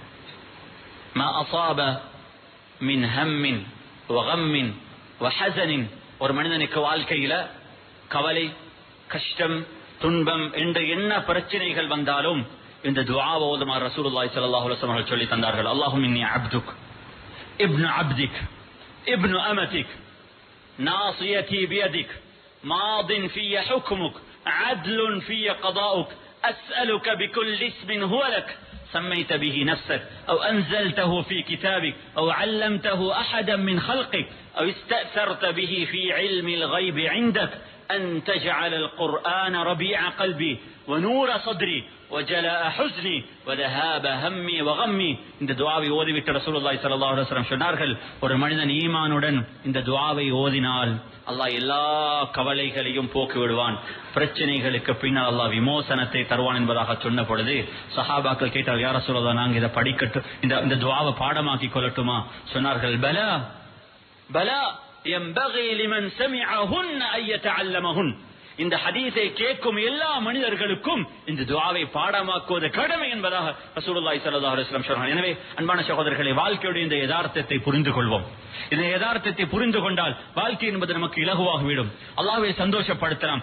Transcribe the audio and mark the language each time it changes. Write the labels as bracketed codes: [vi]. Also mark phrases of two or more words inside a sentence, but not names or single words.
[ar] ما أصاب من هم و غم و حزن, [ta] ஒரு மனிதனுக்கு வாழ்க்கையில கவலை, கஷ்டம், துன்பம் என்று என்ன பிரச்சனைகள் வந்தாலும் இந்த துஆவை ஓதுமாறு [ar] رسول الله صلى الله عليه وسلم [ta] சொல்லி தந்தார்கள். [ar] اللهم إني عبدك ابن عبدك ابن أمتك ناصيتي بيدك ماض في حكمك عدل في قضاؤك أسألك بكل اسم هو لك سميت به نفسك أو أنزلته في كتابك أو علمته أحدا من خلقك أو استأثرت به في علم الغيب عندك أن تجعل القرآن ربيع قلبي ونور صدري وجلاء حزني وذهاب همي وغمي. [ta] இந்த துஆவை ஓதிவிட்டு [ar] رسول الله صلى الله عليه وسلم [ta] சொன்னார்கள், ஒரு மனிதன் ஈமானுடன் இந்த துஆவை ஓதினால் அல்லாஹ் எல்லா கவலைகளையும் போக்கி விடுவான், பிரச்சனைகளுக்கு பின்னால் அல்லாஹ் விமோசனத்தை தருவான் என்பதாக சொன்ன பொழுது சஹாபாக்கள் கேட்டார்கள், [ar] يا رسول الله, [ta] நாங்க இதை படிக்கட்டும், இந்த துஆவை பாடமாக்கி கொள்ளட்டுமா? [ar] சொன்னார்கள், بلى بلى ينبغي لمن سمعهن أن يتعلمهن. [ta] இந்த ஹதீஸை கேட்கும் எல்லா மனிதர்களுக்கும் இந்த துஆவை பாடமாக்குவது கடமை என்பதாக [ar] رسول الله صلى الله عليه وسلم [ta] சொன்னார். எனவே அன்பான சகோதரர்களே, வாழ்க்கையுடைய இந்த யதார்த்தத்தை புரிந்து கொள்வோம். இந்த யதார்த்தத்தை புரிந்து கொண்டால் வாழ்க்கை என்பது நமக்கு இலகுவாகிவிடும். அல்லாஹ்வை சந்தோஷப்படுத்தலாம்.